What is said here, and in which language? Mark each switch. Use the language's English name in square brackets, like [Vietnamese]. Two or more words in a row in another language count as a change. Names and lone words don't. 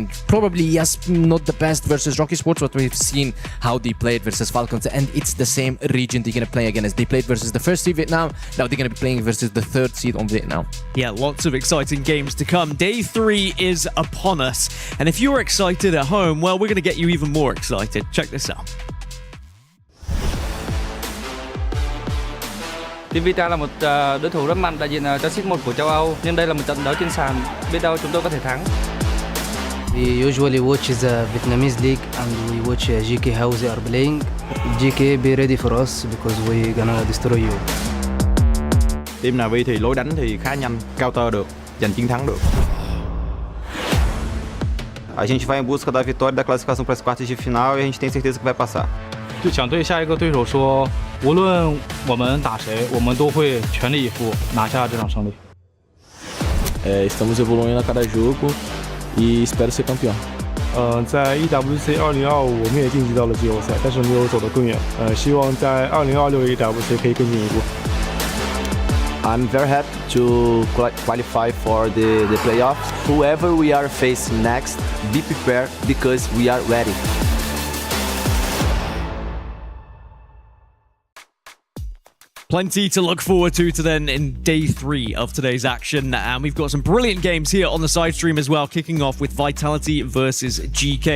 [English] Probably, yes, not the best versus ROK-eSports, but we've seen how they played versus Falcons, and it's the same region they're going to play again as they played versus the first seed Vietnam. Now they're going to be playing versus the 3rd seed on Vietnam. Yeah, lots of exciting games to come. Day 3 is upon us, and if you're excited at home, well, we're going to get you even more excited. Check this out. [Vietnamese] Team Vita là một đối thủ rất mạnh đại diện cho seed 1 của châu Âu, nhưng đây là một trận đấu trên sàn, biết đâu chúng tôi có thể thắng. [English] We usually watch the Vietnamese league and we watch GK how they are playing. GK be ready for us because we gonna destroy you. [Vietnamese] Team Na'Vi thì lối đánh thì khá nhanh, counter được, giành chiến thắng được. [Portuguese] A gente vai em busca da vitória da classificação para as quartas de final e a gente tem certeza que vai passar. [Chinese] 就想对下一个对手说，无论我们打谁，我们都会全力以赴拿下这场胜利。 [Portuguese] Estamos evoluindo a cada jogo e espero ser campeão. [Chinese] 在 EWC 2025我们也晋级到了季后赛，但是没有走得更远。希望在2026 EWC 可以更进一步。 [English] I'm very happy to qualify for the playoffs. Whoever we are facing next, be prepared because we are ready. Plenty to look forward to then in day 3 of today's action, and we've got some brilliant games here on the side stream as well, kicking off with Vitality versus GK.